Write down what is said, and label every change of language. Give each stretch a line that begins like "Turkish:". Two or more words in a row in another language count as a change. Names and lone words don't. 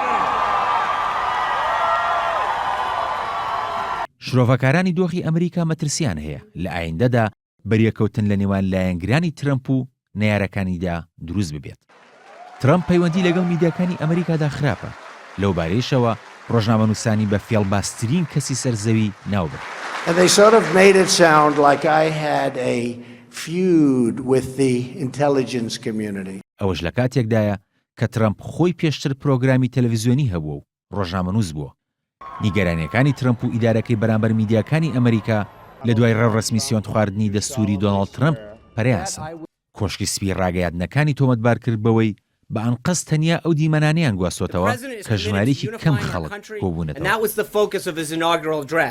Central Kurdish: شرۆڤەکارانی دۆخی ئەمریکا مەترسیان هەیە لە ئایندەدا بەریەکەوتن لە نێوان لایەنگرانی ترامپ و نەیارەکانیدا دروست ببێت. ترامپ پەیوەندی لەگەڵ میدیاکانی ئەمریکادا خراپە، لەو بارەیشەوە ڕۆژنامەنووسانی بە فێڵباسترین کەسی سەرزەوی ناوبرد.
English: And they sort of made it sound like I had a feud with the intelligence community.
Central Kurdish: ئەوەش لە کاتێکدایە کە ترامپ خۆی پێشتر پرۆگرامی تەلەڤیزیۆنی هەبووە و ڕۆژنامەنووس بووە. نیگەرانیەکانی ترامپ و ئیدارەکەی بەرامبەر میدیاکانی ئەمریکا لە دوای ڕێوڕسمی سیۆن خواردنی دەستوری دۆناڵد ترامپ پەرەیاسن. کۆشکی سپی ڕاگەیاندنەکانی تۆمەتبار کرد بەوەی بە ئەنقەس تەنیا ئەو دیمەنانەیان گواسۆتەوە کە ژمارەیەکی کەم خەڵک کۆبوونەتەوە.